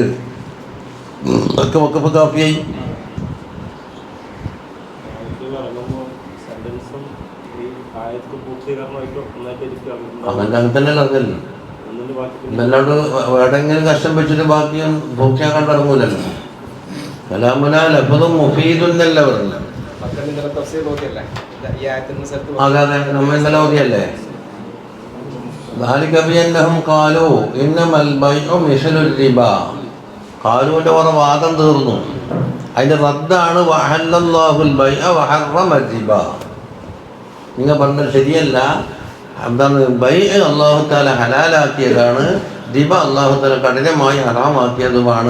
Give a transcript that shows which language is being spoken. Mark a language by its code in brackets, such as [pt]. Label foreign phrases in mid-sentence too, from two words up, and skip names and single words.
[ml] ഒക്കെ വഖഫ് കാഫിയായി. അങ്ങനെ തന്നെയല്ല അറിഞ്ഞല്ലോ. എന്നല്ലാണ്ട് എവിടെയെങ്കിലും കഷ്ടം വെച്ചിട്ട് ബാക്കിയും പൂർത്തിയാക്കാൻ തുടങ്ങൂലല്ലോ. [ar] كلامنا لفظ مفيد [ml] എന്നല്ല പറഞ്ഞു. അതെ നമ്മ ഇന്നലെ ഓതിയല്ലേ. [ar] ذلك بأنهم قالوا إنما البيع مثل الربا. [ml] ഖാലൂന്റെ കുറെ വാദം തീർന്നു. അതിന്റെ റദ്ദാണ് [ar] وأحل الله البيع وحرم الربا. [ml] നിങ്ങൾ പറഞ്ഞത് ശരിയല്ല. എന്താണ്? ബൈഅ [ar] الله تعالى [ml] ഹലാലാക്കിയതാണ്, റിബ [ar] الله تعالى [ml] കഠിനമായി ഹറാമാക്കിയതുമാണ്.